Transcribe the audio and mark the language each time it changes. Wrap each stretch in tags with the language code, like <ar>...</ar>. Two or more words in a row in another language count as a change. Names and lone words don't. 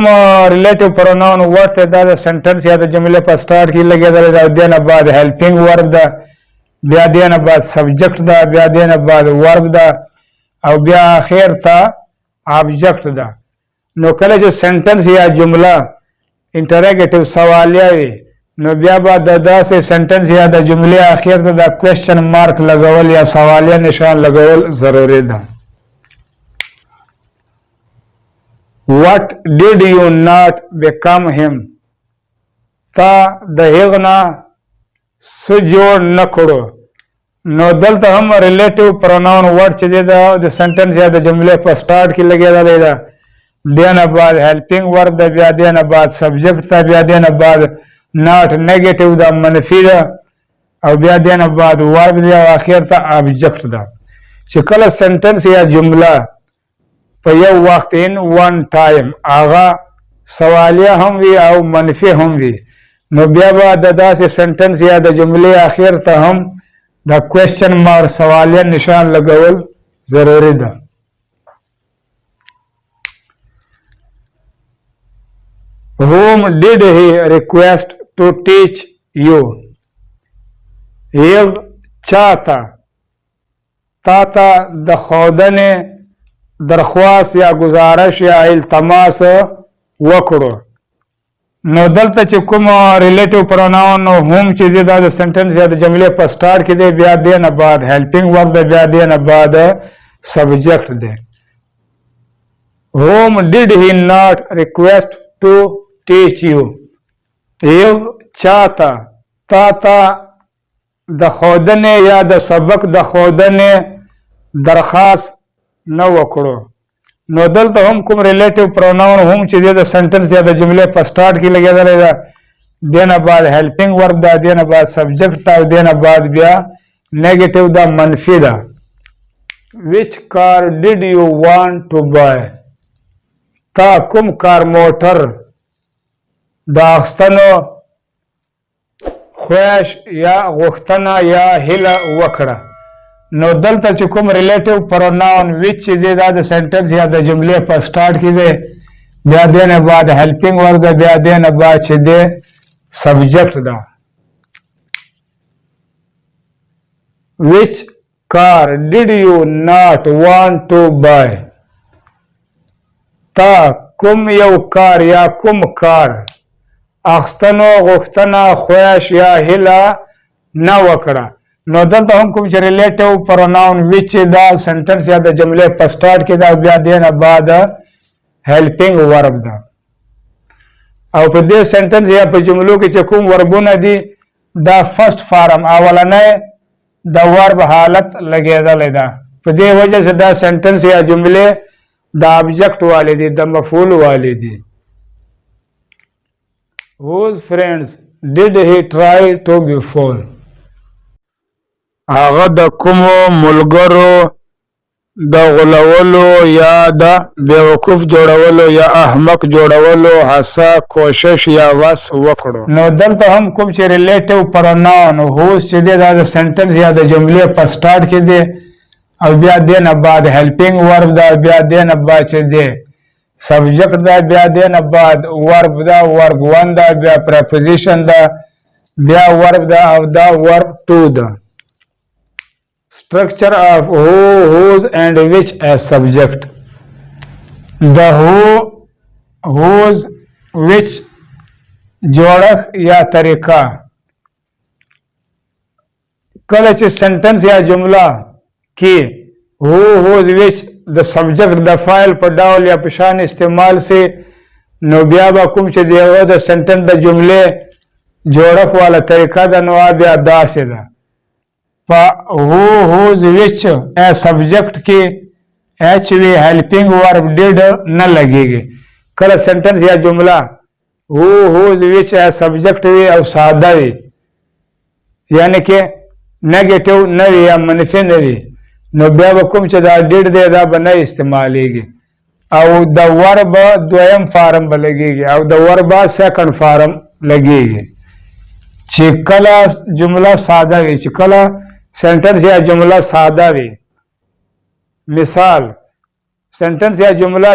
<en>relative pronoun</en> <ps>ورته دا د سنټنس یا د جملې په سٹارټ کې لګېدلی ده او دې نه بعد</ps> <en>helping verb</en> <ps>ده بیا دې نه بعد سبجیکټ ده بیا دې نه بعد ورب ده او بیا اخر ته آبجیکټ ده نو کله چې سنټنس یا جمله انټراګیټیو سوالیه وي نو بیا به د داسې سنټنس یا د جملې اخر ته د</ps> <en>question mark</en> <ps>لګول یا سوالیه نشان لګول ضروري ده</ps> <en>What did you not become him</en> <ps>تا د هغه نه څه جوړ نه کړو نو دلته هم</ps> <en>relative pronoun word</en> <ps>چې دی د سنټنس یا د جملې په سٹارټ کې لګېدلی ده دې نه بعد</ps> <en>helping verb</en> <ps>ده بیا دې نه بعد سبجیکټ ده بیا دې نه بعد</ps> <en>not negative</en> <ps>ده منفي ده او بیا دې نه بعد ورب دی او اخر ته آبجیکټ ده چې کله سنټنس یا جمله په یو وخت</ps> <en>in one time</en> <ps>هغه سوالیه هم وي او منفي هم وي نو بیا به د داسې سنټنس یا د جملې اخر ته هم د</ps> <en>question mark</en> <ps>سوالیه نشان لګول ضروري ده</ps> <en>whom did he request to teach you</en> <ps>هغه چاته تا ته د ښودنې درخواست یا گزارش یا التماس وکړو نو دلته چې کوم</ps> <en>relative pronoun</en> <ps>هم چې دی دا د سنټنس یا د جملې په سٹارټ کې دی بیا دې نه بعد</ps> <en>helping verb</en> <ps>دی بیا دې نه بعد سبجیکټ دی</ps> <en>whom did he not request to teach you</en> <ps>یو چاته تا ته د ښودنې یا د سبق د ښودنې درخواست نه وکړو نو دلته هم کوم</ps> <en>relative pronoun</en> <ps>هم چې دی د سنټنس یا د جملې په سٹارټ کې لګېدلی ده دې نه بعد</ps> <en>helping verb</en> <ps>ده دې نه بعد سبجیکټ ده او دې نه بعد بیا نیګیټیو ده منفي ده</ps> <en>which car did you want to buy</en> <ps>تا کوم کار موټر د اخیستنو خواهش یا غوښتنه یا هیله وکړه نو دلته چې کوم</ps> <en>relative pronoun which</en> <ps>چې دی دا د سنټنس یا د جملې په سٹارټ کې دی بیا دې نه بعد</ps> <en>helping verb</en> <ps>ده بیا دې نه بعد چې دی سبجیکټ ده.</ps> <en>Which car did you not want to buy?</en> <ps>تا کوم یو کار یا کوم کار اخستنو غوښتنه خوښ یا هیله نه وکړه. نو دلته هم کوم چې</ps> <en>relative pronoun which</en> <ps>دا سنټنس یا د جملې په سٹارټ کې دا بیا دې نه بعد</ps> <en>helping verb</en> <ps>ده. او په دې سنټنس یا په جملو کې چې کوم وربونه دي دا</ps> <en>first form</en> <ps>اولنۍ د ورب حالت لګېدلی ده. په دې وجه چې دا سنټنس یا جملې د ابجیکټ والی دي د مفعول والی دي.</ps> <en>Whose friends did he try to befall?</en> <ps>هغه د کومو ملګرو د غولولو یا د بیوقوف جوړولو یا احمق جوړولو هڅه کوشش یا وس وکړو. نو دلته هم کوم چې</ps> <en>relative pronoun whose</en> <ps>چې دی دا د سنټنس یا د جملې په سٹارټ کې دی او بیا دې نه بعد</ps> <en>helping verb</en> <ps>ده بیا دې نه بعد چې دی سبجیکټ ده بیا دې نه بعد ورب ده</ps> <en>verb one</en> <ps>ده بیا پریپوزیشن ده بیا ورب ده او دا</ps> <en>verb two</en> <ps>ده.</ps> <en>Structure of who, whose and which as subject. The who, whose, which</en> <ps>جوړښت یا طریقه کله چې سنټنس یا جمله کې</ps> <en>who, whose, which</en> <ps>د سبجیکټ د فاعل په ډول یا په شان استعمال سي نو بیا به کوم چې دیغه د سنټنس د جملې جوړښت والا طریقه د نو بیا داسې ده. په</ps> <en>who, whose, which as subject</en> <ps>کې h وی</ps> <en>helping verb did</en> <ps>نه لګیږي. کله سنټنس یا جمله</ps> <en>who, whose, which as subject</en> <ps>وی او ساده وی یعنی کې نیگیټیو نه وی یا منفي نه وی نو بیا به کوم چې دا did دی دا به نه استعمالیږي او د verb دویم فارم به لګیږي او د</ps> <en>verb second form</en> <ps>لګیږي. چې کله جمله ساده وی چې کله سنټنس یا جمله ساده وي مثال سنټنس یا جمله</ps>